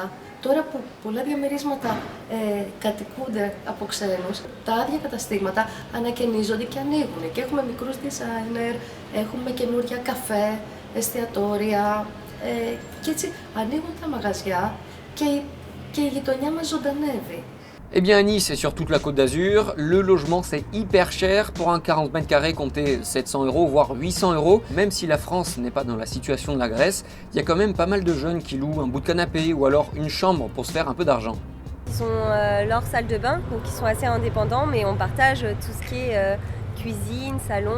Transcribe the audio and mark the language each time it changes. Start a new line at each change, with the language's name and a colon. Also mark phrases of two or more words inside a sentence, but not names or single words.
Greek: Τώρα που πολλά διαμερίσματα κατοικούνται από ξένους, τα άδεια καταστήματα ανακαινίζονται και ανοίγουν. Και έχουμε μικρούς designer, έχουμε καινούρια καφέ, εστιατόρια και έτσι ανοίγουν τα μαγαζιά και η γειτονιά μας ζωντανεύει.
French: Eh bien à Nice et sur toute la Côte d'Azur, le logement c'est hyper cher. Pour un 40 mètres carrés, comptez 700 €, voire 800 €. Même si la France n'est pas dans la situation de la Grèce, il y a quand même pas mal de jeunes qui louent un bout de canapé ou alors une chambre pour se faire un peu d'argent. Ils ont leur salle de bain, donc ils sont assez indépendants, mais on partage tout ce qui est cuisine, salon.